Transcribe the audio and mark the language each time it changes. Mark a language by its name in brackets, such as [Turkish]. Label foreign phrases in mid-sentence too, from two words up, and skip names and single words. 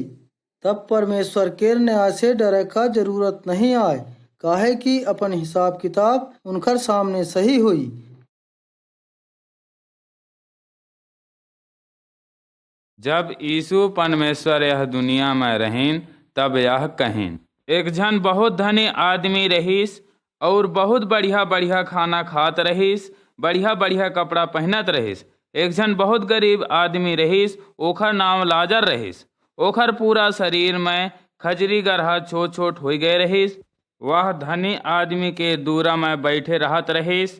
[Sadri] तब परमेश्वर केर न्याय से डरे का जरूरत नहीं आए, काहे कि अपन हिसाब किताब उनकर सामने सही हुई। जब यीशु परमेश्वर यह दुनिया में रहीन, तब यह कहीन। एक जन बहुत धनी आदमी रहीस और बहुत बढ़िया बढ़िया खाना खात रहीस, बढ़िया बढ़िया कपड़ा पहनत रहीस। एक जन बहुत गरीब आदमी रहीस, ओखर नाम लाजर रहीस। ओखर पूरा शरीर में खजरी गरहा छोट छोट हो गए रहीस। वह धनी आदमी के दूरा में बैठे रहत रहीस।